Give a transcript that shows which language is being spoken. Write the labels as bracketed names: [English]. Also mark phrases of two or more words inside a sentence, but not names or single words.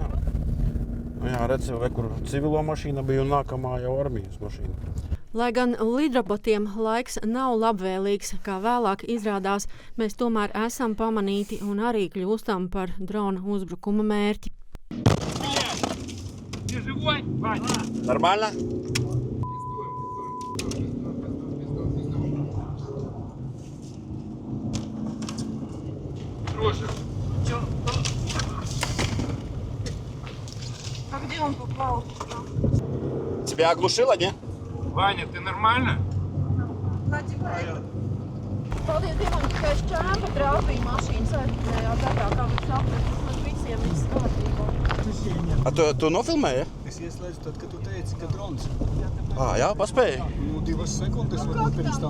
[Latvian] Jā, redz, kur civilo mašīna bija un nākamā jau armijas mašīna. Lai gan lidrobotiem laiks nav labvēlīgs, kā vēlāk izrādās, mēs tomēr esam pamanīti un arī kļūstam par drona uzbrukuma mērķi. Normāli? [Russian] А где он попал? Тебя оглушило, не? Ваня, ты нормально? [Latvian] Paldies Dievam, tikai šķēpa trāpīja mašīnas aizpusējā daļā, kā viņš saprast, vismaz visiem viss kārtībā. A tu nofilmēji? Es ieslēdzu tad, kad tu teici, ka drons. Jā, paspēju. 2 sekundes varbūt pirms tam.